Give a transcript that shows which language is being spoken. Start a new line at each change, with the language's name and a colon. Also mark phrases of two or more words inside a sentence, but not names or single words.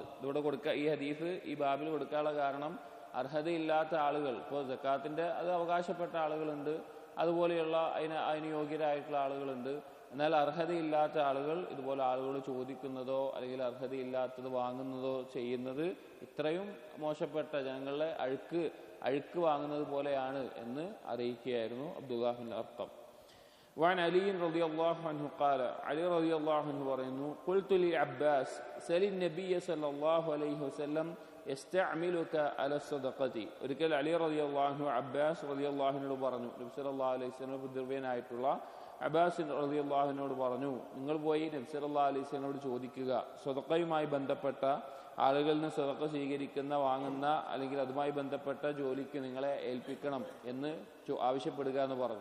Malayalam: ഇതിവിടെ ഈ ഹദീസ് ഈ ബാബിൽ കൊടുക്കാനുള്ള കാരണം, അർഹതയില്ലാത്ത ആളുകൾ, ഇപ്പോൾ സക്കാത്തിന്റെ അത് അവകാശപ്പെട്ട ആളുകളുണ്ട്, അതുപോലെയുള്ള അതിന് യോഗ്യരായിട്ടുള്ള ആളുകളുണ്ട്. എന്നാൽ അർഹതയില്ലാത്ത ആളുകൾ ഇതുപോലെ ആളുകൾ ചോദിക്കുന്നതോ അല്ലെങ്കിൽ അർഹതയില്ലാത്തത് വാങ്ങുന്നതോ ചെയ്യുന്നത് ഇത്രയും മോശപ്പെട്ട ജനങ്ങളുടെ അഴുക്ക് വാങ്ങുന്നത് പോലെയാണ് എന്ന് അറിയിക്കുകയായിരുന്നു അബ്ദുല്ലാഹ് ബിൻ അർഖം.
Arabic: وعن علي رضي الله عنه قال, علي رضي الله عنه പറയുന്നു, قلت لعباس سل النبي صلى الله عليه وسلم يستعملك على الصدقة.
Malayalam: ഒരിക്കൽ അലി
Arabic: رضي الله عنه
Malayalam: അബ്ബാസ് റളിയല്ലാഹു അൻഹു പറഞ്ഞു, നബി
Arabic: صلى الله عليه وسلم
Malayalam: പിതൃവ്യനായിട്ടുള്ള അബ്ബാസ്
Arabic: رضي الله عنه
Malayalam: പറഞ്ഞു, നിങ്ങൾ പോയി നബി
Arabic: صلى الله عليه وسلم
Malayalam: ചോദിക്കുക, സദഖയുമായി ബന്ധപ്പെട്ട ആളുകളിൽ നിന്ന് സദഖ സ്വീകരിക്കുന്ന, വാങ്ങുന്ന അല്ലെങ്കിൽ അതുമായി ബന്ധപ്പെട്ട ജോലിക്ക് നിങ്ങളെ ഏൽപ്പിക്കണം എന്ന് ആവശ്യപ്പെടുക എന്ന് പറഞ്ഞു.